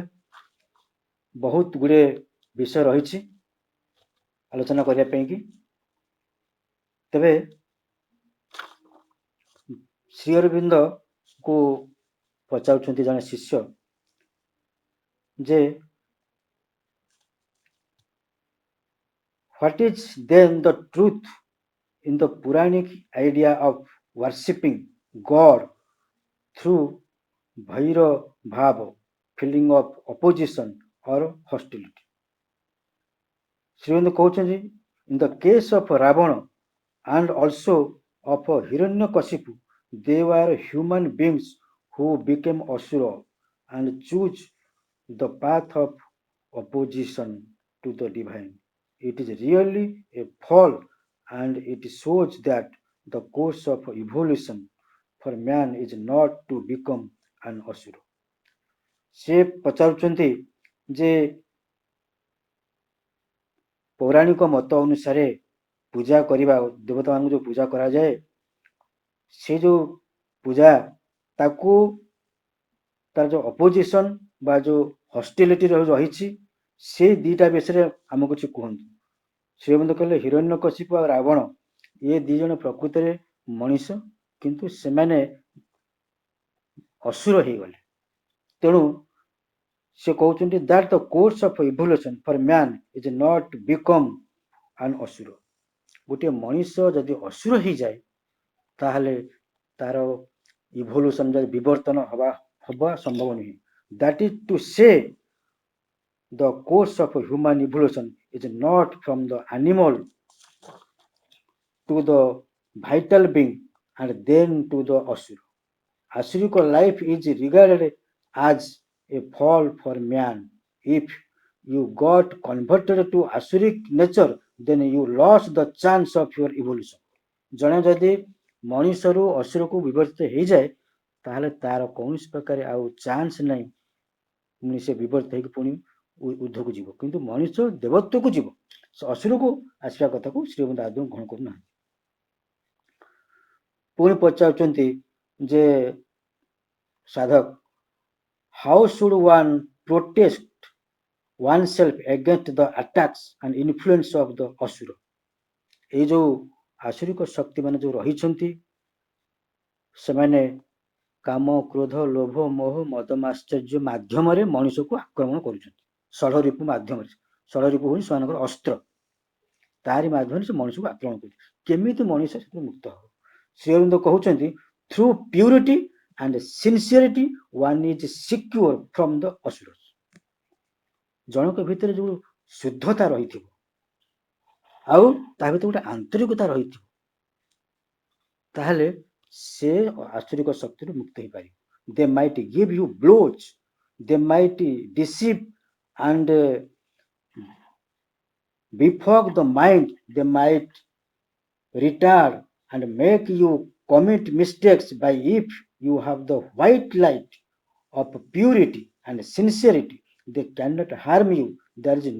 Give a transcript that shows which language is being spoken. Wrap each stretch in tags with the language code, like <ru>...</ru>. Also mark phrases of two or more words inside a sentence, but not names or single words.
<or>ବହୁତ ଗୁଡେ ବିଷୟ ରହିଛି ଆଲୋଚନା କରିବା ପାଇଁ କି। ତେବେ ଶ୍ରୀ ଅରବିନ୍ଦଙ୍କୁ ପଚାରୁଛନ୍ତି ଜଣେ ଶିଷ୍ୟ ଯେ</or> <en>what is then the truth in the Puranic idea of worshipping God through Bhaira Bhava, feeling of opposition or hostility?</en> <or>ଶ୍ରୀଅରବିନ୍ଦ କହୁଛନ୍ତି</or> <en>in the case of Ravana and also of Hiranyakashipu, they were human beings who became asura and choose the path of opposition to the divine. It is really a fall and it shows that the course of evolution for man is not to become an asura.</en> <or>ସେ ପଚାରୁଛନ୍ତି ଯେ ପୌରାଣିକ ମତ ଅନୁସାରେ ପୂଜା କରିବା, ଦେବତାମାନଙ୍କୁ ଯୋଉ ପୂଜା କରାଯାଏ, ସେ ଯୋଉ ପୂଜା ତାକୁ ତାର ଯୋଉ ଅପୋଜିସନ ବା ଯୋଉ ହସ୍ଟିଲିଟି ରହିଛି, ସେ ଦିଟା ବିଷୟରେ ଆମକୁ କିଛି କୁହନ୍ତୁ। ଶ୍ରୀଅରବିନ୍ଦ କହିଲେ ହିରଣ୍ୟକଶିପୁ ଆଉ ରାବଣ ଏ ଦି ଜଣ ପ୍ରକୃତରେ ମଣିଷ, କିନ୍ତୁ ସେମାନେ ଅସୁର ହେଇଗଲେ। ତେଣୁ ସେ କହୁଛନ୍ତି</or> <en>that the course of evolution for man is not become an asura.</en> <or>ଗୋଟିଏ ମଣିଷ ଯଦି ଅସୁର ହେଇଯାଏ ତାହେଲେ ତାର ଇଭଲ୍ୟୁସନ ବିବର୍ତ୍ତନ ହବା ସମ୍ଭବ ନୁହେଁ।</or> <en>that is to say the course of human evolution is not from the animal to the vital being and then to the asura. Asuric life is regarded as a fall for man. If you got converted to asuric nature, then you lost the chance of your evolution.</en> <or>ଜଣେ ଯଦି ମଣିଷରୁ ଅସୁରକୁ ବିବର୍ତ୍ତିତ ହେଇଯାଏ ତାହେଲେ ତାର କୌଣସି ପ୍ରକାର ଆଉ ଚାନ୍ସ ନାହିଁ ପୁଣି ସେ ବିବର୍ତ୍ତ ହେଇକି ପୁଣି ଉର୍ଦ୍ଧ୍ୱକୁ ଯିବ କିନ୍ତୁ ମଣିଷ ଦେବତ୍ୱକୁ ଯିବ ସେ ଅସୁରକୁ ଆସିବା କଥାକୁ ଶ୍ରୀମନ୍ଦ ଆଦୌ ଗ୍ରହଣ କରୁନାହାନ୍ତି ପୁଣି ପଚାରୁଛନ୍ତି ଯେ ସାଧକ</or> <en>how should one protest oneself against the attacks and influence of the asura</en> <or>ଏଇ ଯୋଉ ଆସୁରିକ ଶକ୍ତି ମାନେ ଯୋଉ ରହିଛନ୍ତି ସେମାନେ କାମ କ୍ରୋଧ ଲୋଭ ମୋହ ମଦ ମାଶ୍ଚର୍ଯ୍ୟ ମାଧ୍ୟମରେ ମଣିଷକୁ ଆକ୍ରମଣ କରୁଛନ୍ତି ଷଡ଼ରିପୁ ମାଧ୍ୟମରେ ଷଡ଼ରିପୁ ହେଉଛି ସେମାନଙ୍କର ଅସ୍ତ୍ର ତାରି ମାଧ୍ୟମରେ ସେ ମଣିଷକୁ ଆକ୍ରମଣ କରୁଛନ୍ତି କେମିତି ମଣିଷ ସେଥିରୁ ମୁକ୍ତ ହେବ ଶ୍ରୀଅରବିନ୍ଦ କହୁଛନ୍ତି</or> <en>through purity and sincerity one is secure from the asura</en> <or>ଜଣଙ୍କ ଭିତରେ ଯୋଉ ଶୁଦ୍ଧତା ରହିଥିବ ଆଉ ତା ଭିତରେ ଗୋଟେ ଆନ୍ତରିକତା ରହିଥିବ ତାହେଲେ ସେ ଆସୁରିକ ଶକ୍ତିରୁ ମୁକ୍ତ ହେଇପାରିବ</or> <en>they might give you blows they might deceive and befog the mind they might retard and make you commit mistakes by if you have the white light of purity and sincerity they cannot harm you there is</en>